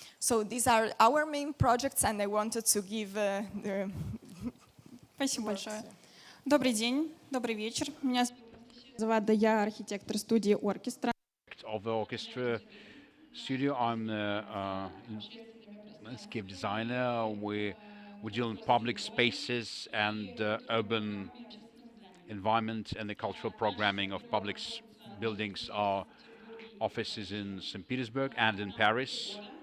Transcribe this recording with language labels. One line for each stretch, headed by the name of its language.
English: So these are our main projects, and I wanted to give the...
Russian: Спасибо большое. Добрый день, добрый вечер. Меня зовут, я архитектор студии «Оркестра».
English: Of the orchestra studio, I'm a landscape designer. We deal in public spaces and urban environment and the cultural programming of public buildings. Our offices in St. Petersburg and in Paris.